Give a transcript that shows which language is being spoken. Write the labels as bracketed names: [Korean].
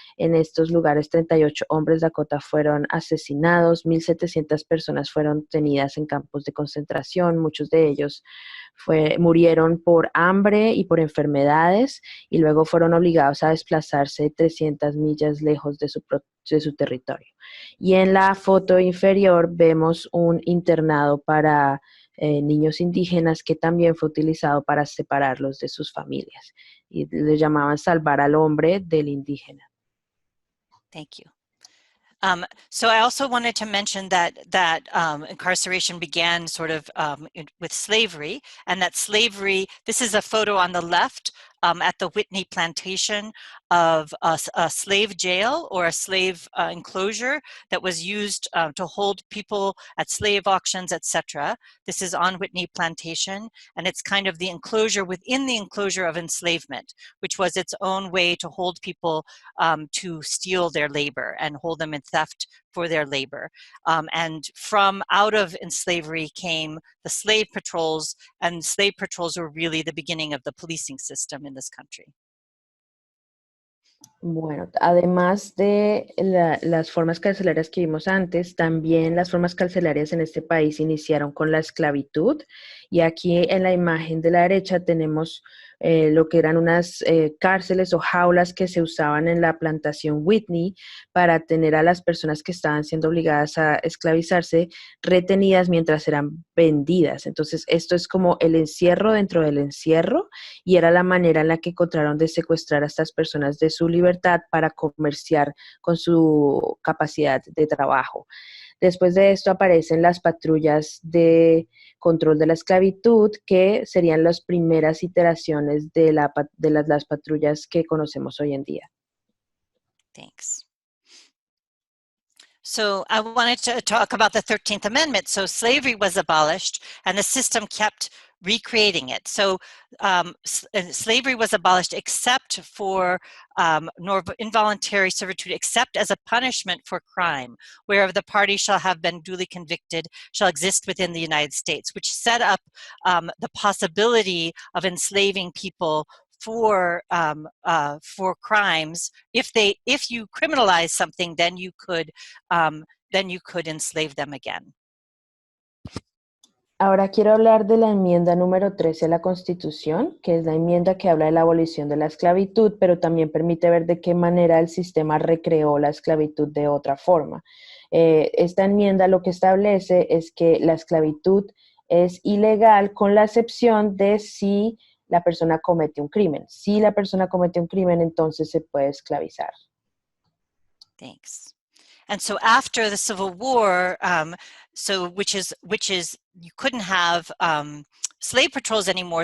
[Spanish] En estos lugares 38 hombres Dakota fueron asesinados, 1,700 personas fueron tenidas en campos de concentración, muchos de ellos murieron por hambre y por enfermedades y luego fueron obligados a desplazarse 300 millas lejos de su territorio. Y en la foto inferior vemos un internado para niños indígenas que también fue utilizado para separarlos de sus familias y le llamaban salvar al hombre del indígena. [English] Thank you. So I also wanted to mention that incarceration began sort of with slavery, and that slavery, this is a photo on the left at the Whitney plantation of a slave jail or a slave enclosure that was used to hold people at slave auctions, etc. This is on Whitney plantation, and it's kind of the enclosure within the enclosure of enslavement, which was its own way to hold people to steal their labor and hold them in theft for their labor. And from out of slavery came the slave patrols, and slave patrols were really the beginning of the policing system in this country. [Spanish] Bueno, además de las formas carcelarias que vimos antes, también las formas carcelarias en este país iniciaron con la esclavitud. Y aquí en la imagen de la derecha tenemos lo que eran unas cárceles o jaulas que se usaban en la plantación Whitney para tener a las personas que estaban siendo obligadas a esclavizarse retenidas mientras eran vendidas. Entonces, esto es como el encierro dentro del encierro y era la manera en la que encontraron de secuestrar a estas personas de su libertad para comerciar con su capacidad de trabajo. Después de esto aparecen las patrullas de control de la esclavitud, que serían las primeras iteraciones de las patrullas que conocemos hoy en día. [English] Thanks. So I wanted to talk about the 13th Amendment. So slavery was abolished and the system kept recreating it. So slavery was abolished except for involuntary servitude, except as a punishment for crime, wherever the party shall have been duly convicted shall exist within the United States, which set up the possibility of enslaving people for crimes. If you criminalize something, then you could enslave them again. [Spanish] Ahora quiero hablar de la enmienda número 13 a la Constitución, que es la enmienda que habla de la abolición de la esclavitud, pero también permite ver de qué manera el sistema recreó la esclavitud de otra forma. Esta enmienda lo que establece es que la esclavitud es ilegal con la excepción de si la persona comete un crimen. Si la persona comete un crimen, entonces se puede esclavizar. [English] Thanks. And so after the Civil War, which is you couldn't have slave patrols anymore.